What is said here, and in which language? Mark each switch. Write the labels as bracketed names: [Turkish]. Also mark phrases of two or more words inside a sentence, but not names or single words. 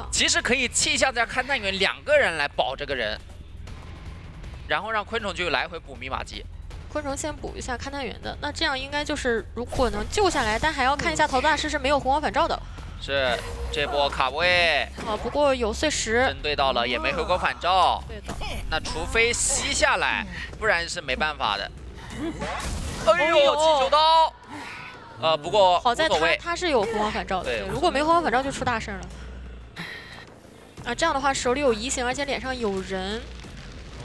[Chinese] 其實可以氣象加勘探員2個人來保這個人。然後讓昆蟲就來回補密碼機，昆蟲先補一下勘探員的，那這樣應該就是如果能救下來，但還要看一下逃脫大師是沒有紅光返照的。是，這波卡位。不過有碎石。針對到了，也沒回光返照。對的。那除非吸下來，不然是沒辦法的。哎呦，氣球刀。不過好在他是有紅光返照的，对，如果沒紅光返照就出大事了。這樣的話手裡有移形，而且臉上有人。